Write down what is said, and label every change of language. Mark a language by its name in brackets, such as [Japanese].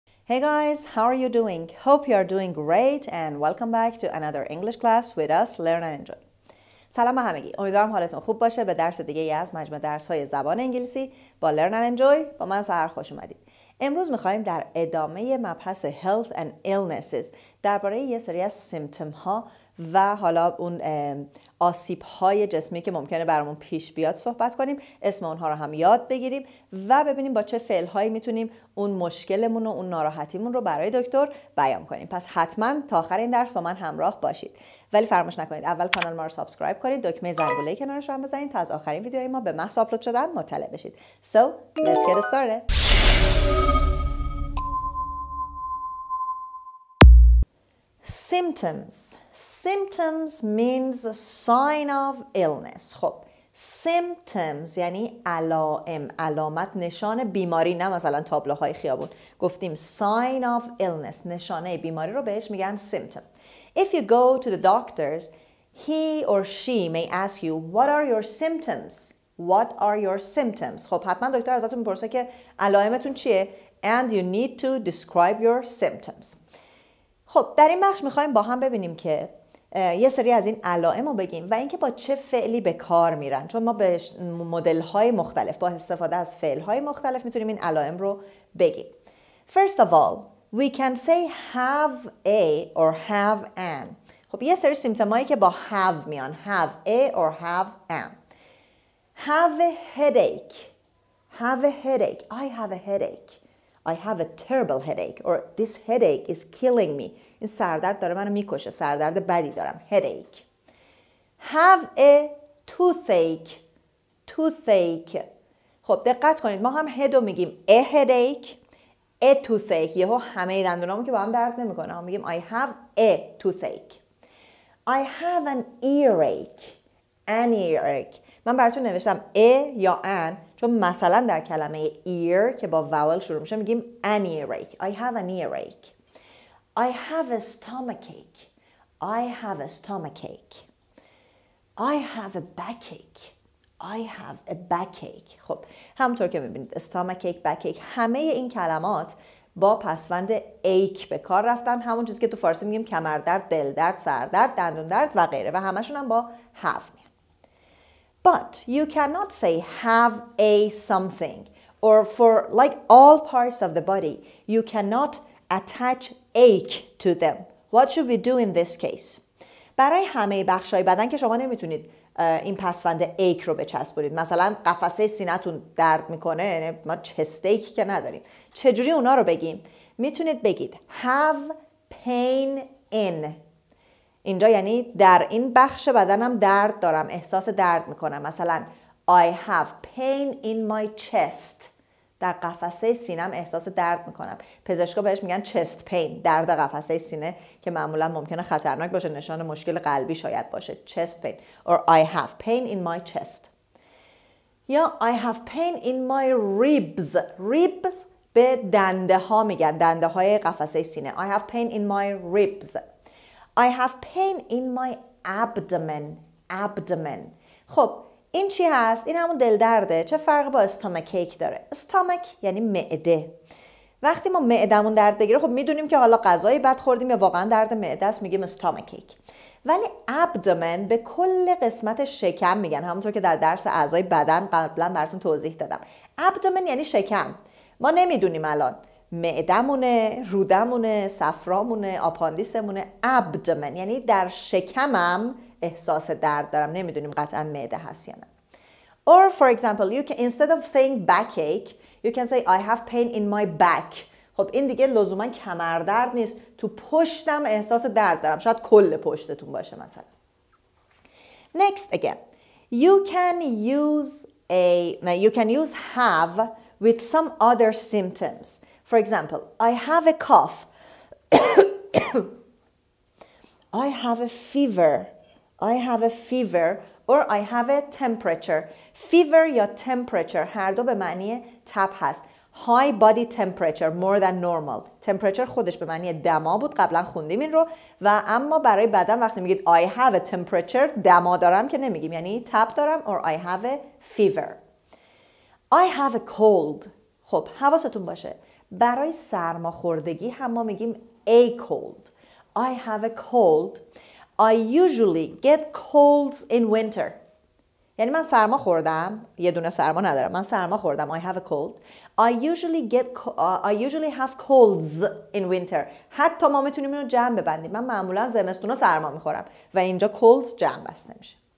[English] Hey guys, how are you doing? Hope you are doing great and welcome back to another English class with us, Learn and Enjoy. [Persian] سلام به همگی. امیدوارم حالتون خوب باشه. به درس دیگه از مجموعه درس‌های زبان انگلیسی با Learn and Enjoy با من سحر خوش اومدید. امروز می‌خوایم در ادامه مبحث Health and Illnesses درباره یه سری از سیمپتوم ها و حالا اون آسیب های جسمی که ممکنه برامون پیش بیاد صحبت کنیم، اسم اونها رو هم یاد بگیریم و ببینیم با چه فعل هایی میتونیم اون مشکلمون و اون ناراحتیمون رو برای دکتر بیان کنیم. پس حتما تا آخر این درس با من همراه باشید. ولی فراموش نکنید اول کانال ما رو سابسکرایب کنید، دکمه زنگوله کنارش رو هم بزنید تا از آخرین ویدیوهای ما به محض آپلود شدن مطلع بشید. [English] So, let's get started. Symptoms means sign of illness. [Persian] خب symptoms یعنی علائم، علامت، نشان بیماری، نه مثلا تابلوهای خیابون. گفتیم sign of illness، نشانه بیماری رو بهش میگن symptom. [English] If you go to the doctors, he or she may ask you, what are your symptoms? What are your symptoms? [Persian] خب حتما دکتر ازتون میپرسه که علائمتون چیه؟ [English] And you need to describe your symptoms. [Persian] خب در این بخش میخوایم با هم ببینیم که یه سری از این علائم رو بگیم و اینکه با چه فعلی به کار میرن، چون ما به مدل‌های مختلف با استفاده از فعل‌های مختلف میتونیم این علائم رو بگیم. [English] First of all, we can say have a or have an. [Persian] خب یه سری سیمپتومایی که با have میان، [English] have a or have an. Have a headache. Have a headache. I have a headache. I have a terrible headache or this headache is killing me. [Persian] این سردرد داره منو میکشه، سردرد بدی دارم. Headache. [English] Have a toothache. Toothache. [Persian] خب دقت کنید ما هم head رو میگیم [English] a headache, a toothache. [Persian] یهو همه دندونامون که با هم درد نمیکنه. هم میگیم [English] I have a toothache. I have an earache. An earache. [Persian] من براتون نوشتم a یا an چون مثلا در کلمه ear که با vowel شروع میشه میگیم an earache. [English] I have an earache. I have a stomachache. I have a stomachache. I have a backache. I have a backache. [Persian] خب همونطور که میبینید stomachache, backache همه این کلمات با پسوند ache به کار رفتن، همون چیزی که تو فارسی میگیم کمردرد، دلدرد، سردرد، دندون درد و غیره و همشون هم با have میان. [English] But you cannot say have a something or for like all parts of the body you cannot attach ache to them. What should we do in this case? [Persian] برای همه بخشای بدن که شما نمیتونید این پسوند ache رو بچسبونید. مثلا قفسه سینه‌تون درد میکنه، ما chest ache که نداریم. چجوری اونا رو بگیم؟ میتونید بگید [English] have pain in. [Persian] اینجا یعنی در این بخش بدنم درد دارم، احساس درد میکنم. مثلا [English] I have pain in my chest. [Persian] در قفسه سینم احساس درد میکنم. پزشکا بهش میگن chest pain، درد قفسه سینه که معمولا ممکنه خطرناک باشه، نشان مشکل قلبی شاید باشه. [English] chest pain or I have pain in my chest. [Persian] یا [English] I have pain in my ribs. [Persian] ribs به دنده ها میگن، دنده های قفسه سینه. [English] I have pain in my ribs. I have pain in my abdomen. [Persian] Abdomen. خب این چی هست؟ این همون دل درده. چه فرقی با stomachache داره؟ stomach یعنی معده. وقتی ما معدمون درد بگیره خب میدونیم که حالا غذای بد خوردیم یا واقعا درد معده است، میگیم stomachache. ولی abdomen به کل قسمت شکم میگن، همونطور که در درس اعضای بدن قبلا براتون توضیح دادم. abdomen یعنی شکم. ما نمیدونیم الان معدمونه، رودمونه، صفرامونه، آپاندیسمونه. abdomen یعنی در شکمم احساس درد دارم، نمیدونیم قطعا معده هست یا نه. [English] Or for example, you can, instead of saying backache, you can say I have pain in my back. [Persian] خب این دیگه لزوما کمردرد نیست، تو پشتم احساس درد دارم، شاید کل پشتتون باشه مثلا. [English] Next again, you can use have with some other symptoms. For example, I have a cough. I have a fever. I have a fever or I have a temperature. [Persian] Fever یا temperature هر دو به معنی تب هست. [English] High body temperature, more than normal. [Persian] Temperature خودش به معنی دما بود، قبلا خوندیم این رو. و اما برای بدن وقتی میگید [English] I have a temperature، [Persian] دما دارم که نمیگیم، یعنی تب دارم. [English] or I have a fever. I have a cold. [Persian] خب حواستون باشه برای سرماخوردگی هم ما میگیم a cold. [English] I have a cold. I usually get colds in winter. [Persian] یعنی من سرما خوردم، یه دونه سرما ندارم، من سرما خوردم. [English] I have a cold. I usually have colds in winter. [Persian] حتی ما میتونیم اینو جمع ببندیم. من معمولا زمستونا سرما میخورم و اینجا colds جمع بسته میشه.